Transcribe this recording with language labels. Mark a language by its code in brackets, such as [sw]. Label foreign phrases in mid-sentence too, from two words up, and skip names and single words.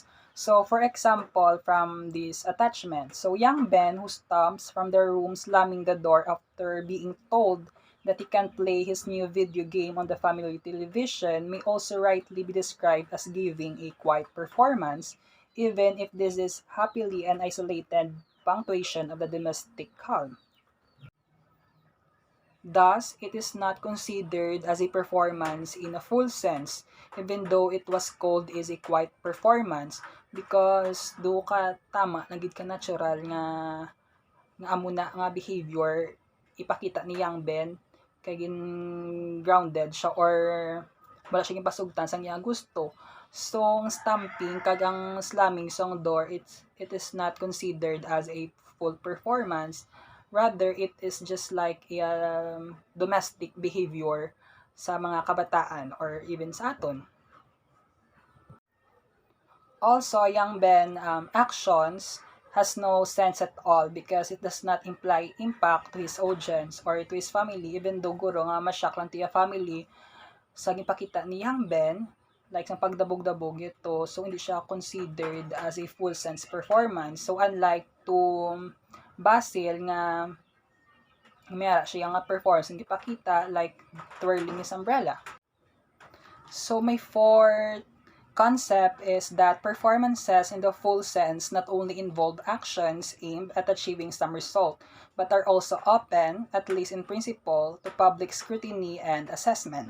[en] So, for example, from this attachment, so young Ben who stomps from the room slamming the door after being told that he can play his new video game on the family television may also rightly be described as giving a quiet performance, even if this is happily an isolated punctuation of the domestic calm. Thus, it is not considered as a performance in a full sense, even though it was called as a quiet performance because [hil] do ka tama, nagid ka natural nga amo na nga behavior ipakita ni Young Ben kay gin grounded siya or wala siya gipasugtan sa iyang gusto. [en] So, [hil] ang stamping kag ang slamming sa door, [en] it is not considered as a full performance. Rather, it is just like a domestic behavior [hil] sa mga kabataan [en] or even [hil] sa aton. [en] Also, Young Ben actions has no sense at all because it does not imply impact to his audience or to his family even though [hil] guro nga masyak lang tiya family sa gipakita ni Young Ben [en] like [hil] sa pagdabog-dabog ito so hindi siya [en] considered as a full sense performance. So unlike to [hil] Basil nga mayara siya nga performance hindi pakita [en] like twirling his umbrella. So my fourth concept is that performances in the full sense not only involve actions aimed at achieving some result, but are also open, at least in principle, to public scrutiny and assessment.